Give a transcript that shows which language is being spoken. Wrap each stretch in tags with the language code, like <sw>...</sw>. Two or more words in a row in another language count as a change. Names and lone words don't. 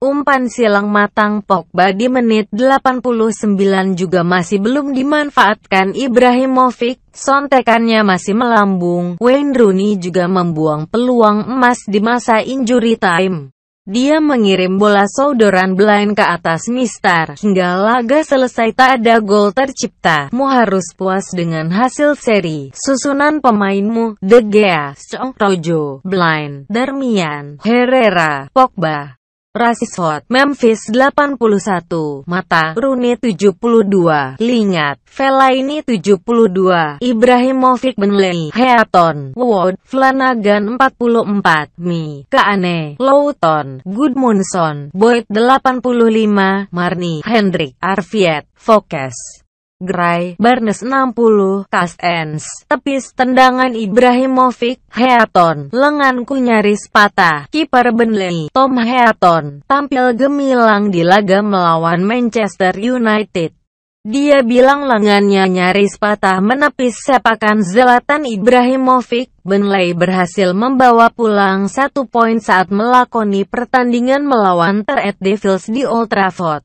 <id>Umpan silang matang Pogba di menit 89 juga masih belum dimanfaatkan Ibrahimovic, sontekannya masih melambung. Wayne Rooney juga membuang peluang emas di masa</id> <en>injury time.</en> <id>Dia mengirim bola sodoran blind ke atas Mister. Hingga laga selesai tak ada gol tercipta. Mu harus puas dengan hasil seri. Susunan pemainmu: De Gea, Shaw, Rojo, Blind, Darmian, Herrera, Pogba, Rashford, Memphis 81, Mata, Rooney 72, Lingard, Fellaini 72, Ibrahimovic, Burnley, Heaton, Wood, Flanagan 44, Mi, Kane, Lowton, Gudmundsson, Boyd 85, Marni, Hendrik, Arfiet, Fokes, Gray, Barnes 60, Kastens, tepis tendangan Ibrahimovic, Heaton, lenganku nyaris patah. Kiper Burnley, Tom Heaton, tampil gemilang di laga melawan Manchester United. Dia bilang lengannya nyaris patah menepis sepakan Zlatan Ibrahimovic. Burnley berhasil membawa pulang 1 poin saat melakoni pertandingan melawan Red Devils di Old Trafford.</id>